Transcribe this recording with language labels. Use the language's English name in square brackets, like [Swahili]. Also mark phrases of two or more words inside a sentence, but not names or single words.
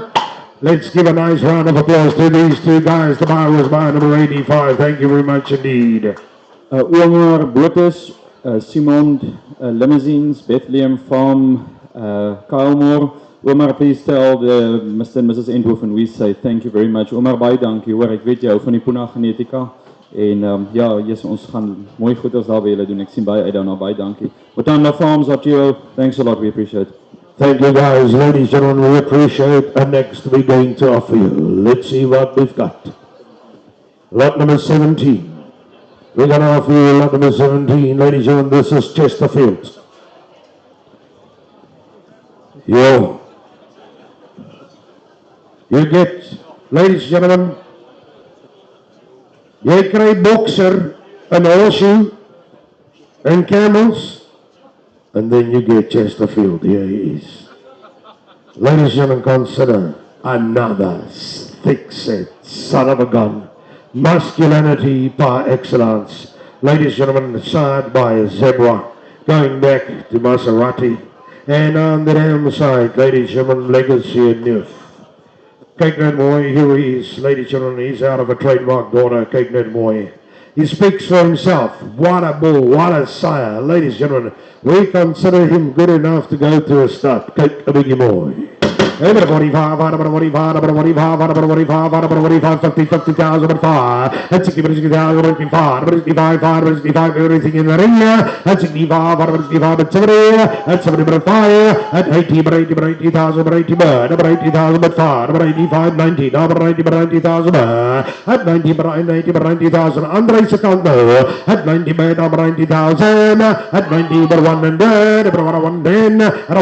[English] Let's give a nice round of applause to these two guys. The buyer was by number 85. Thank you very much indeed. Oor Blotus, Simond, Limousins, Bethlehem Farm, Kylmore. Omar, please tell the Mr. and Mrs. Enthoven we say thank you very much. Omar, [Afrikaans] baie dankie hoor, ek weet jy hou van die Puna genetika. En ja, yes, ons gaan mooi goed as daar by julle doen. Ek sien baie uit daarna, baie dankie. [English] Botanda Farms, Arturo, thanks a lot, we appreciate it. Thank you guys, ladies and gentlemen, we appreciate. And next we're going to offer you. Let's see what we've got. Lot number 17. We're going to offer you lot number 17. Ladies and gentlemen, this is Chesterfield. Yo. You get, ladies and gentlemen, [Afrikaans] jy kry [English] boxer, an horseshoe, and camels, and then you get Chesterfield. Here he is. Ladies and gentlemen, consider another thick-set son of a gun. Masculinity par excellence. Ladies and gentlemen, side by a zebra, going back to Maserati. And on the damn side, ladies and gentlemen, legacy and youth. [Afrikaans] Kyk net mooi, [English] here he is, ladies and gentlemen, he's out of a trademark daughter, [Afrikaans] kyk net mooi. [English] He speaks for himself. What a bull, what a sire. Ladies and gentlemen, we consider him good enough to go to a stud. [Afrikaans] Kyk a biggie mooi. [English] Everybody 50,000 but 5, and 60,000 but 55, everything in the ring, and 65, but 70, and 70 but 5, and 80 but 80,000 but 80 but 80,000 but 5, but 85, 90, but 90 but 90,000 at 90 but 90 but 90,000, Andre Secondo, at 90 but 90,000, at 90 but 100, but 110, at